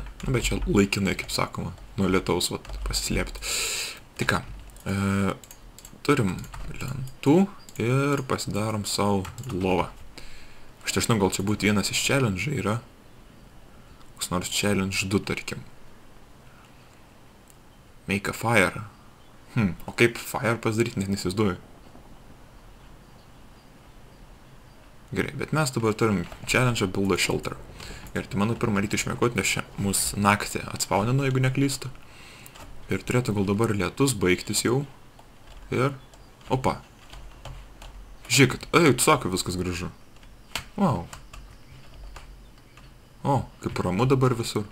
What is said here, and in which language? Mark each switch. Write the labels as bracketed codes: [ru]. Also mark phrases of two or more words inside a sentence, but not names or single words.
[lt] Bet čia laikinai, kaip sakoma, nuo lietaus pasislėpti. Tai ką, turim lentų ir pasidarom savo lovą. Aš nežinau, gal čia būtų vienas iš challenge yra. Koks nors challenge 2, tarkim. [en] Make a fire. [lt] O kaip fire pasidaryti, net nesizduoju. Gerai, bet mes dabar turim [en] challenge build a shelter. [lt] Ir tai manau pirmą rytį išmėkoti, nes čia mūsų naktį atspaunino, jeigu neklystu. Ir turėtų gal dabar lietus baigtis jau. Ir... Opa. Žiūrėkit, tu sako, viskas gražu. Wow. O, kaip ramu dabar visur.